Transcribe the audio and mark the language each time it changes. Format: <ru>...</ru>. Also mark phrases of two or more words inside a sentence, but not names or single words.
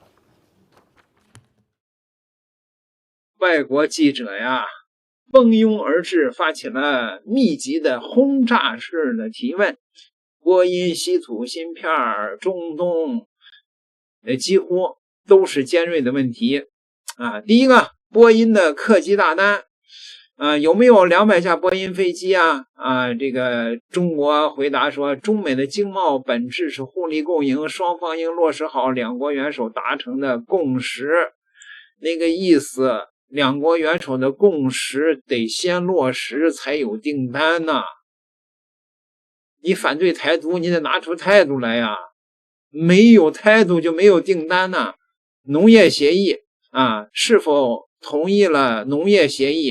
<zh>外國記者呀，蜂擁而至，發起了密集的轟炸式的提問。波音、稀土芯片、中東，幾乎都是尖銳的問題啊。第一個，波音的客機大單有没有200架波音飞机啊？这个中国回答说，中美的经贸本质是互利共赢，双方应落實好兩國元首達成的共識。那個意思，兩國元首的共識得先落實才有訂單呢。你反對台獨，你得拿出態度來呀。沒有態度就沒有訂單呢。農業協議是否同意了農業協議？</zh>